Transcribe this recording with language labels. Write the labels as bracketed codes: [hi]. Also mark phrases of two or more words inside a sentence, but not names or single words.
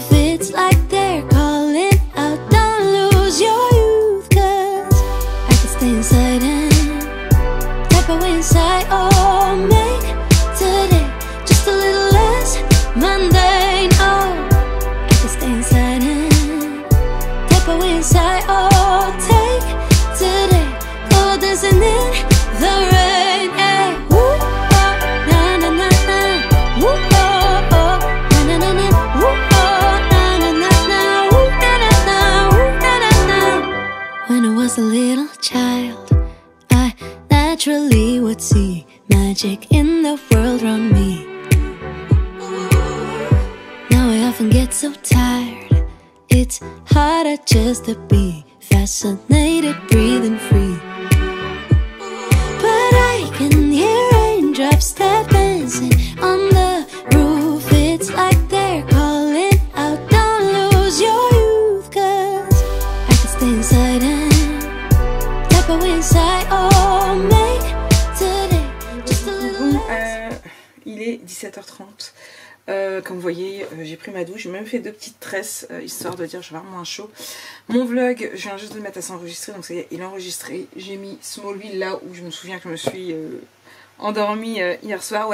[en] It's like they're calling out, don't lose your youth, 'cause I can stay inside and inside, oh, make today just a little less mundane. Oh, I can stay inside and tap away inside. Oh, take today, go dancing in the rain. Yeah. Woo, oh, na na na na. Woo, oh, oh, na na na na. Woo, oh, na na na na. Woo, na na na. Woo, na na na. When I was a little child, naturally would see magic in the world around me. Now I often get so tired, it's harder just to be fascinated, breathing free. But I can hear raindrops tap dancing on the roof. It's like they're calling out, don't lose your youth, 'cause I can stay inside and tap away inside. Oh, make [fr] il est 17h30. Comme vous voyez, j'ai pris ma douche, j'ai même fait 2 petites tresses histoire de dire je vais avoir moins chaud. Mon vlog, je viens juste de le mettre à s'enregistrer, donc ça y est, il est enregistré. J'ai mis Smallville là où je me souviens que je me suis endormie hier soir.